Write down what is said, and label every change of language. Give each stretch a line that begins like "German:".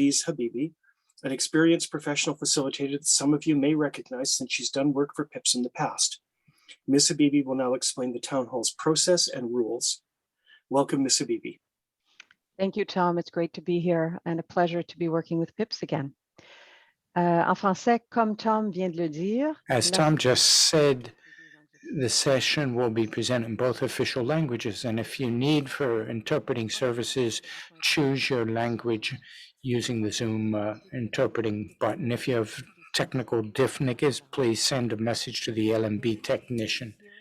English: Lise Habibi, an experienced professional facilitator that some of you may recognize since she's done work for PIPs in the past. Ms. Habibi will now explain the town hall's process and rules. Welcome, Ms. Habibi. Thank you, Tom. It's great to be here and a pleasure to be working with PIPs again.
French: En français, comme Tom vient de le dire.
English: As Tom just said, the session will be presented in both official languages, and if you need for interpreting services, choose your language using the Zoom interpreting button. If you have technical difficulties, please send a message to the LMB technician.